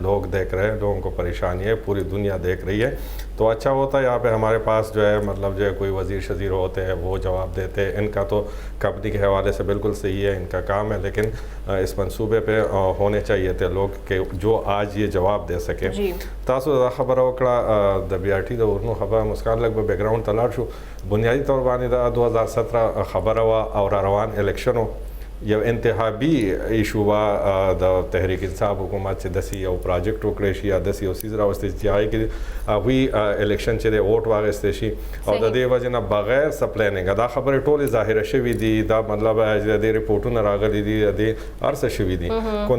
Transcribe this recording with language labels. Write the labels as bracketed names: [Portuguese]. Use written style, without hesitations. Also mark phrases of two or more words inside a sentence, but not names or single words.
[Urdu] لوگ دیکھ رہے ہیں، لوگوں کو پریشانی ہے، پوری دنیا دیکھ رہی ہے. تو اچھا ہوتا ہے یہاں پہ ہمارے پاس جو ہے مطلب جو ہے کوئی وزیر شزیر ہوتے ہیں وہ جواب دیتے ہیں. ان کا تو کمپنی کے حوالے سے بالکل صحیح ہے، ان کا کام ہے، لیکن اس منصوبے پہ ہونے چاہیے تھے لوگ کہ جو آج یہ جواب دے سکیں. [Pashto] تاسو خبر وکړه د BRT د ورنو خبره مسکان لږ به بیک گراوند ته لاړ شو. بنیادی طور باندې د 2017 خبره وه او را روان الیکشن و یو انتخابي ایشو وا د تحریک انصاف حکومت چې داسې یو پروجیکټ وکړی شي یا داسې یو څیز راوستل چې هغې کې هغوی الیکشن چې دی ووټ واخیستی شي او د دې وجې نه بغیر څه پلانینګه دا خبرې ټولې ظاهره شوي دي دا مطلب چې د دې رپورټونه راغلي دي د دې هر څه شوي دي کو